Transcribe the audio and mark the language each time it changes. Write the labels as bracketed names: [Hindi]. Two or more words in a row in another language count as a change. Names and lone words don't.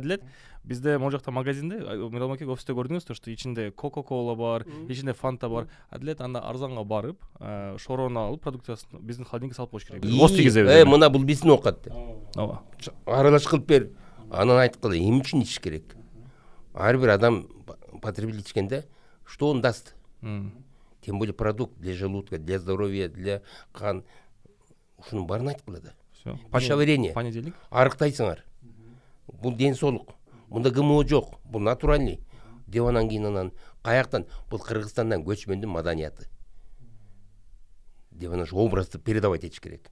[Kyrgyz] Адилет, бизде могу жакта магазинде, Мирал маке офисте көрдүңүз, что ичинде Coca-Cola бар, ичинде Fanta бар. Адилет анда арзанга барып, шорону алып, продукциясын биздин холодильникке салып коюш керек. Воз тийгизеби. Мына бул биздин оокат деп. Ооба. Аралаш кылып бер. Анан айткыла, эмне үчүн ичиш керек? Ар бир адам потребитель ичкенде, [Russian] что он даст? Тем более продукт для желудка, для здоровья, для кан. [Kyrgyz] Ушунун баарын айткыла да. [Russian] Всё. Пищеварение. Понедельник. [Kyrgyz] Арыктайсыңар. Бул ден соолук. Мында ГМО жок. Бул натуральный. Деп анан кийин анан каяктан? Бул Кыргызстандан көчмөндүн маданияты. Деп анан ошо образды передавать этиш керек.